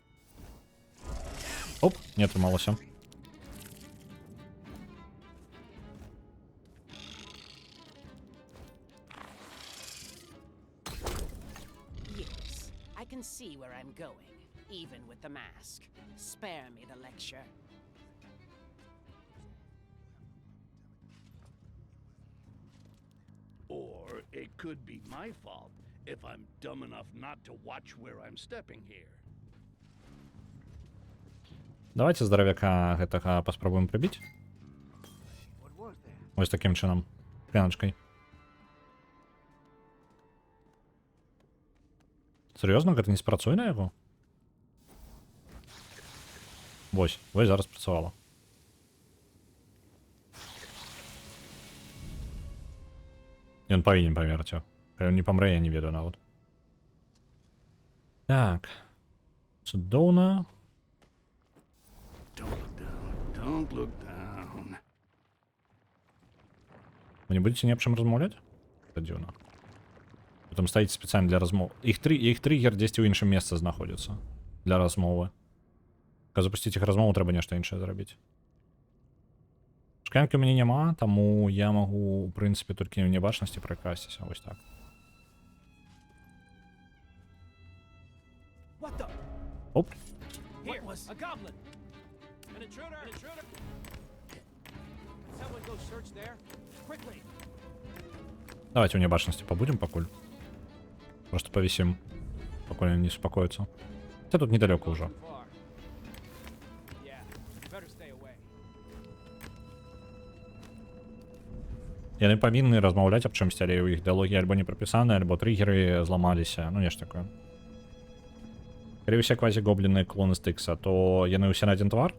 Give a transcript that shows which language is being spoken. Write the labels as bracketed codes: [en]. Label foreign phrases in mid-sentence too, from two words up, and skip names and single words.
[uk] Оп, не отрималося. [en] Yes, I can see where I'm going, even with the mask. Spare me the lecture. Or it could be my fault if I'm dumb enough not to watch where I'm stepping here. [be] Давайте здоровяка гэтага паспрабуем прыбіць. [uk] Ось таким чином. Кляночкой. Серйозно, [be] гэта не спрацуе на яго? Вось зараз працавала. Ён павінен памерці. Калі ён не памрэ, я не ведаю нават. Так. Цудоўна. [en] Don't look down. [be] Вы не будете ни об чым размаўляць? Гэта дзіўна. Вы там стаіце спецыяльна для размоў. Іх триггер дзесьці ў іншым месцы знаходзіцца. Для размовы. Каб запусціць іх размову, трэба нешта іншае зрабіць. Шклянкі ў мяне няма, таму я магу, у прынцыпе, толькі ў небачнасці пракрасціся. Вось так. Оп. [en] Here, a goblin. An intruder. An intruder. Someone go search there. Quickly. [be] Давайте у небачнасці побудем пакуль. [ru] Просто повисим, покуль они не успокоятся. Хотя тут недалеко уже. [be] Яны павінны размаўляць аб чымсьці, але ў іх дыялогі альбо не прапісаны, альбо триггеры зламаліся, ну нешта такое. Калі ўсе квазі-гобліны клоны Стыкса, то яны ўсе на адзін твар?